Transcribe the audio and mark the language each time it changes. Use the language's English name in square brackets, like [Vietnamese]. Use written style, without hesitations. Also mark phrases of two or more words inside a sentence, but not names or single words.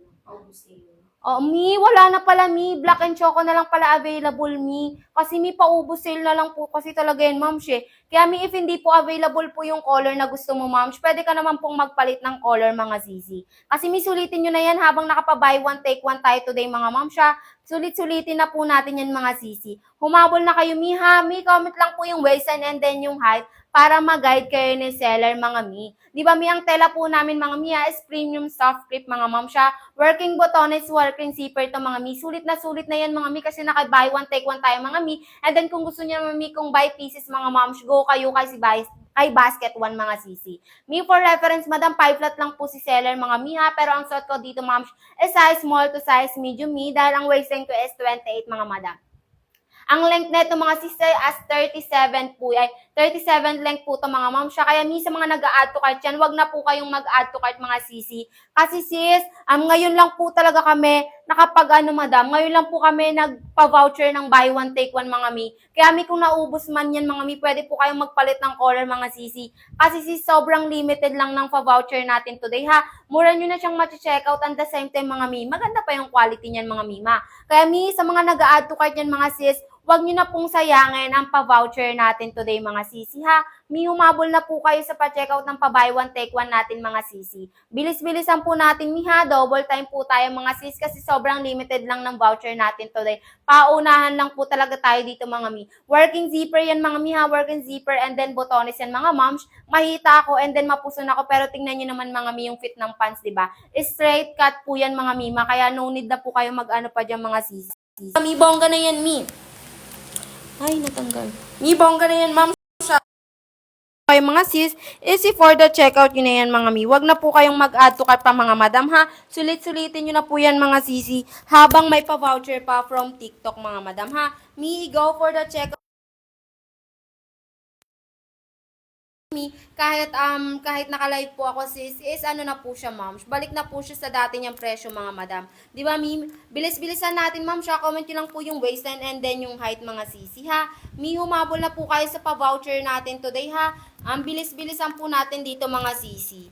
[Filipino] Oh, Mi, wala na pala, Mi. [English] Black and Choco [Filipino] na lang pala available, Mi. Kasi Mi, paubos sale na lang po kasi talaga yan, ma'am, Kaya Mi, if hindi po available po yung color na gusto mo, ma'am, pwede ka naman pong magpalit ng color, mga zizi. Kasi Mi, sulitin nyo na yan habang nakapa- [English] buy one, take one [Filipino] tayo today, mga ma'am, Sulit-sulitin na po natin yan, mga zizi. Humabol na kayo, Mi, ha? Mi, comment lang po yung waistline [English] and then [Filipino] yung height para mag-guide kayo ni seller, mga Mi. Di ba, Mi, ang tela po namin, mga Mi, is [English] premium soft crepe, [Filipino] mga ma'am, [English] Working [Filipino] botones, [English] working zipper to, [Filipino] mga Mi. Sulit na yan, mga Mi, kasi naka-buy one, take one tayo, mga Mi. And then, kung gusto niyo, mga Mi, kung [English] buy pieces, [Filipino] mga moms, go kayo kay Basket One, mga sisi. Mi, [English] for reference, [Filipino] madam, 5 flat lang po si seller, mga Mi, ha. Pero ang suot ko dito, [English] moms, is size small to size medium, [Filipino] Mi, dahil ang waistline ko is 28, mga madam. Ang length nito, mga sister, as 37 po, 37 length po to, mga ma'am, Kaya sa mga nag-a- [English] add to cart [Filipino] yan, wag na po kayong mag- [English] add to cart, [Filipino] mga sisi. Kasi sis, ngayon lang po talaga kami madam, ngayon lang po kami nagpa-voucher ng [English] buy one, take one, [Filipino] mga Mi. Kaya Mi, kung naubos man yan, mga Mi, pwede po kayong magpalit ng color, mga sisi. Kasi sis, sobrang limited lang ng pa-voucher natin today, ha. Mura nyo na siyang ma-checkout, [English] and the same time, [Filipino] mga Mi, maganda pa yung quality niyan, mga Mima. Kaya Mi, sa mga nag-a- [English] add to cart [Filipino] yan, mga sis, wag nyo na pong sayangin ang pa-voucher natin today, mga sisi, ha. Mi, humabol na po kayo sa pa-checkout ng pa- [English] buy one, take one [Filipino] natin, mga sisi. Bilis-bilisan po natin, Mi, ha. [English] Double time [Filipino] po tayo, mga sis, kasi sobrang limited lang ng voucher natin today. Paunahan lang po talaga tayo dito, mga Mi. [English] Working zipper [Filipino] yan, mga Mi, ha. [English] Working zipper and then [Filipino] botones yan, [English] mga moms. [Filipino] Mahita ako [English] and then [Filipino] mapuson ako, pero tingnan nyo naman, mga Mi, yung fit ng pants, diba? [English] Straight cut [Filipino] po yan, mga Mima, kaya [English] no need [Filipino] na po kayo mag-ano pa dyan, mga sisi. Mi, bongga na yan, Mi. Ay, natanggal. Mi, bongga na yan, ma'am. Okay, mga sis, [English] easy for the checkout [Filipino] yun na yan, mga Mi. Wag na po kayong mag- [English] add to cart [Filipino] pa, mga madam, ha. Sulit-sulitin nyo na po yan, mga sisi, habang may pa-voucher pa from TikTok, mga madam, ha. [English] Mi, go for the checkout. [Filipino] Mi, kahit naka-live po ako, sis, is ano na po siya, ma'am. Balik na po siya sa dati niyang presyo, mga madam. Di ba, Mi? Bilis-bilisan natin, ma'am, Comment nyo lang po yung waistline [English] and then [Filipino] yung height, mga sisi, ha. Mi, humabol na po kayo sa pa-voucher natin today, ha. Ang bilis-bilisan po natin dito, mga sisi.